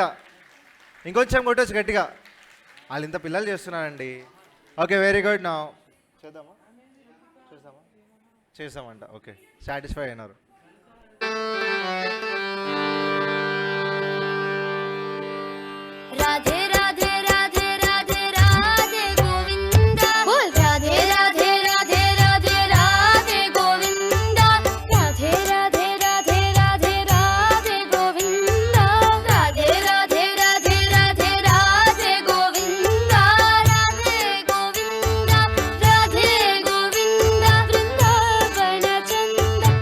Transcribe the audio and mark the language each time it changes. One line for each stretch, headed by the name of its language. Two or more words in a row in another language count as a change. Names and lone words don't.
Telugu: ఇంకొంచెం కొట్టచ్చు గట్టిగా. వాళ్ళు ఇంత పిల్లలు చేస్తున్నారండి.
English: okay, very good.
Telugu: నా చేస్తామంట.
English: okay, satisfy
Telugu: అయినారు.
Hindi: राधे राधे राधे राधे राधे गोविंदा बोल राधे राधे राधे राधे राधे गोविंदा राधे राधे राधे राधे राधे गोविंदा राधे राधे राधे राधे राधे गोविंदा राधे गोविंदा राधे गोविंदा वृंदावन चंद